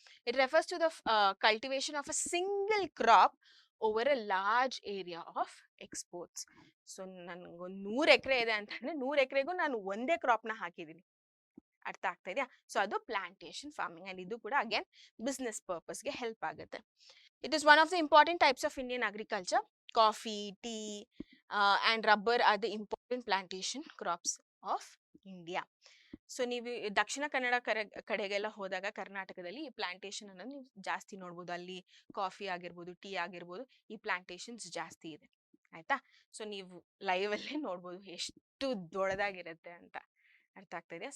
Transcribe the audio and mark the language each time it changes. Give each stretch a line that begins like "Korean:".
English: It refers to the cultivation of a single crop over a large area of exports.
Kannada: So ನನ್ಗೊಂದು 100 ಎಕರೆ ಇದೆ ಅಂತಂದ್ರೆ 100 ಎಕರೆಗೂ ನಾನು ಒಂದೇ ಕ್ರಾಪ್ನ ಹಾಕಿದ್ದೀನಿ. ಅರ್ಥ ಆಗ್ತಾ ಇದೆಯಾ? ಸೊ ಅದು ಪ್ಲಾಂಟೇಶನ್ ಫಾರ್ಮಿಂಗ್ ಅಂಡ್ ಇದು ಕೂಡ ಅಗೇನ್ ಬಿಸ್ನೆಸ್ ಪರ್ಪಸ್ಗೆ ಹೆಲ್ಪ್ ಆಗುತ್ತೆ.
English: It is one of the important types of Indian agriculture. Coffee, tea and rubber are the important plantation crops of India.
Kannada: So ನೀವು ದಕ್ಷಿಣ ಕನ್ನಡ ಕಡೆಗೆಲ್ಲ ಹೋದಾಗ ಕರ್ನಾಟಕದಲ್ಲಿ ಈ ಪ್ಲಾಂಟೇಶನ್ ಅನ್ನು ನೀವು ಜಾಸ್ತಿ ನೋಡ್ಬೋದು. ಅಲ್ಲಿ ಕಾಫಿ ಆಗಿರ್ಬೋದು, ಟೀ ಆಗಿರ್ಬೋದು, ಈ ಪ್ಲಾಂಟೇಶನ್ಸ್ ಜಾಸ್ತಿ ಇದೆ. ಆಯ್ತಾ? ಸೊ ನೀವು ಲೈವ್ ಅಲ್ಲೇ ನೋಡ್ಬೋದು ಎಷ್ಟು ದೊಡ್ಡದಾಗಿರುತ್ತೆ ಅಂತ. ಅರ್ಥ ಆಗ್ತಾ ಇದೆಯಾ?